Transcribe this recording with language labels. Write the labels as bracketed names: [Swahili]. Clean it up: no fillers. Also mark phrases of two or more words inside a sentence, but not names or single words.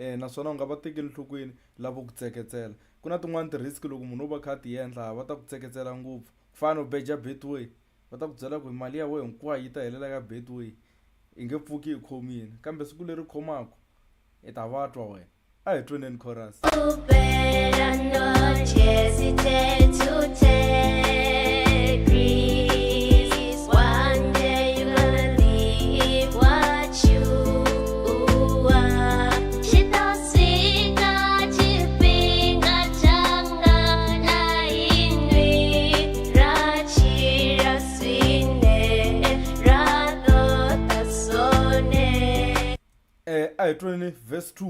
[Tsonga] naswona u nga va tekeli nhlokweni lavo ku tseketsela. Ku na tin'wani ti-risk loko munhu o va kha ti endla va ta ku tseketsela ngopfu. Ku fana u beja Betway va ta ku byela ku mali ya wena hinkwayo yi ta helela ka Betway i nge pfuki yi khomini, kambe siku leri khomaka i ta vatwa wena. A hi tweneni chorus. [English] You better not hesitate to take risks. One day you're gonna leave what you are. Shitosika chipinga changa na inwi rachira swine rado tasone. [Tsonga] A hi tweneni verse 2.